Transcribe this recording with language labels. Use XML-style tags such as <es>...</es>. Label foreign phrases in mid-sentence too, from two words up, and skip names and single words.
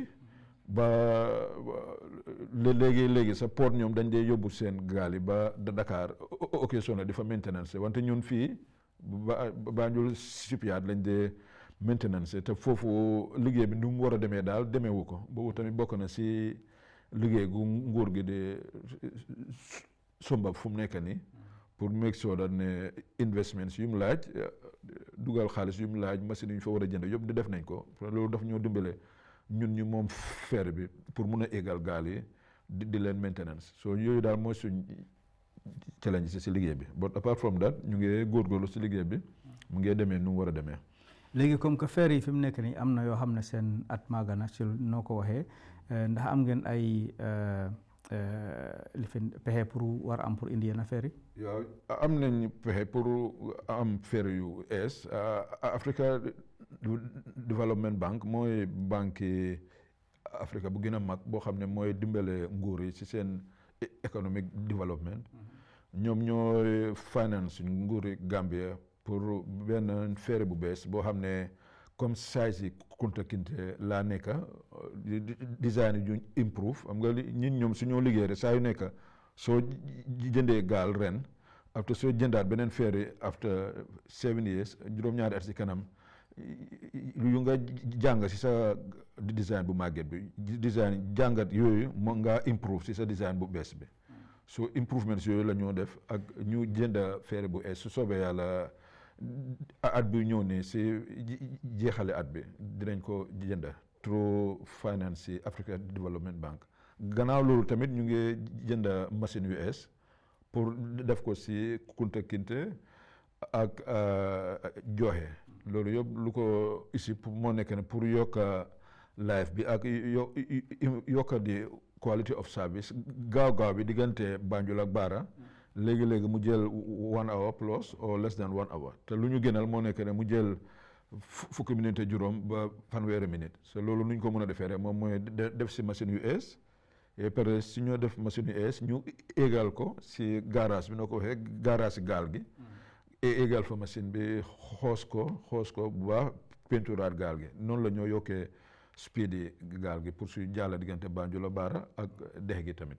<wo>ba léegi sa port ñoom dañ dee yóbbu seen gaal yi ba Dakar occasion di fa maintenance wante ñun fii Banjul Shipyard lañ dee maintenance te foofu liggéey bi nu mu war a demee daal demeewu ko boobu tamit bokk na si liggéey gu nguur gi de somba fu mu nekk nii pour</wo> <en>make sure that</en> <wo>ne investments yu mu laaj dugal xaalis yu mu laaj machine yu ñu fa war a jënd yëpp di def nañ ko loolu daf ñoo dimbale ñun ñu moom ferry bi pour mun a égal gaal yi di leen maintenance so yooyu daal mooy suñ challenge si liggéey bi</wo> <en>but apart from that</en> <wo>ñu ngi góorgóorlu si liggéey bi mu ngi demee nu mu war a demee. léegi</wo> <fr>comme que</fr> <wo>ferry yi fi mu nekk nii am na yoo xam ne seen at màgg na si noo ko waxee ndax am ngeen ay li fi pexe pour war am pour indi yenn ferry. waaw am nañ pexe pour am ferry yu ees Africa Development Bank mooy</wo> <fr>banque Afrique</fr> <wo>bu gën a mag boo xam ne mooy dimbale nguur yi ci seen</wo> <en>economic development</en> <wo>ñoom ñooy finance nguuri Gambia pour benn ferry bu bees boo xam ne comme size yi Kunta Kinte laa nekk design yi ñu improve xam nga ñun ñoom su ñoo liggéey rek saa yu nekk soo jëndee gaal ren after soo jëndaat beneen ferry</wo> <en>after 7 years</en> <wo>juróom-ñaari at si kanam yu nga jàng si sa design bu màgget bi design jàngat yooyu moo nga improve si sa design bu bees bi</wo> <en>so improvements</en> <wo>yooyu la ñoo def ak ñu jënd ferry bu ees su soobee yàlla at bi ñëw ne si jeexale at bi dinañ ko jënd</wo> <en>through finance</en> <wo>si Africa Development Bank gannaaw loolu tamit ñu ngi jënd machine yu ees pour def ko si Kunta Kinte ak Jooxe loolu yëpp lu ko ici moo nekk ne pour yokka life bi ak yokka di</wo> <en>quality of service</en> <wo>gaaw bi diggante Banjul ak Barra léegi-léegi mu jël</wo> <en>1 hour plus or less than 1 hour</en> <wo>te lu ñu gënal moo nekk ne mu jël fukki minute juróom ba fanweeri minute so loolu nuñ ko mën a defee rek moom mooy def si machine yu ees et pare si ñoo def machine yu ees ñu égal ko si garage bi noo ko waxee garage si gaal gi égal fa machine bi xoos ko bu baax peinturaat gaal gi noonu la ñoo yokkee speed yi gaal gi pour suy jàlla diggante Banjul la Barra ak dex gi tamit.</wo>